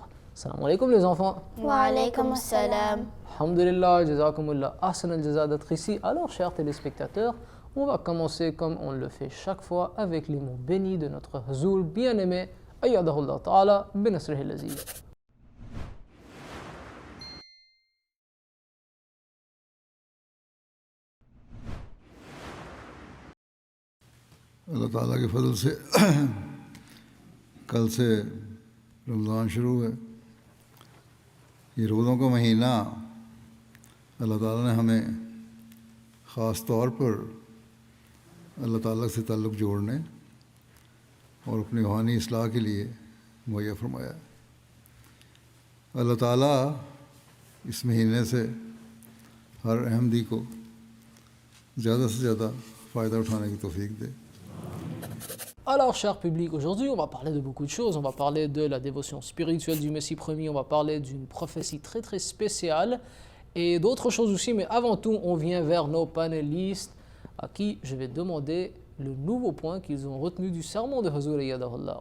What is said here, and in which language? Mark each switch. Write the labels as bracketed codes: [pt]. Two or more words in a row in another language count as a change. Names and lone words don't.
[ar] السلام عليكم [fr] les enfants. [ar] وعليكم السلام. الحمد لله، جزاكم الله أحسن الجزاء [fr] d'être ici. Alors, chers téléspectateurs, on va commencer comme on le fait chaque fois avec les mots bénis de notre Huzur bien-aimé, [ar] أيده الله تعالى بنصره العزيز. [ur] اللہ تعالیٰ کے فضل سے کل سے رمضان شروع ہے. یہ روزوں کا مہینہ اللہ تعالیٰ نے ہمیں خاص طور پر اللہ تعالیٰ سے تعلق جوڑنے اور اپنی روحانی اصلاح کے لیے مہیا فرمایا. اللہ تعالیٰ اس مہینے سے ہر احمدی کو زیادہ سے زیادہ فائدہ اٹھانے کی توفیق دے. [fr] Alors, cher public, aujourd'hui, on va parler de beaucoup de choses. On va parler de la dévotion spirituelle du Messie premier, on va parler d'une prophétie très très spéciale et d'autres choses aussi. Mais avant tout, on vient vers nos panélistes à qui je vais demander le nouveau point qu'ils ont retenu du sermon de Huzur Ayadahullah.